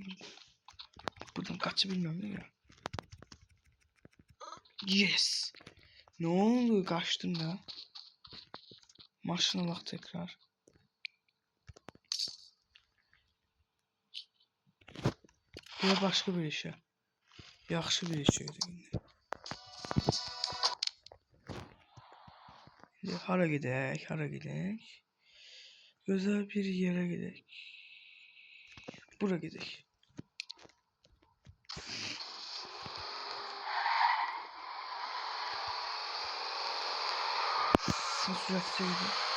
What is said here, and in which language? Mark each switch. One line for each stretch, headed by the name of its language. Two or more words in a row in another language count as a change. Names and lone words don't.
Turkish: Buradan kaçabilmem değil ya. Yes. Ne oldu? Kaçtım da. Maşına bak tekrar.
Azerbaijani: Bu da başqa bir işə. Yaxşı bir iş idi indi. Hara gedək, hara gedək? Gözəl bir yerə gedək. Bura gedək. Sürətlə gedək.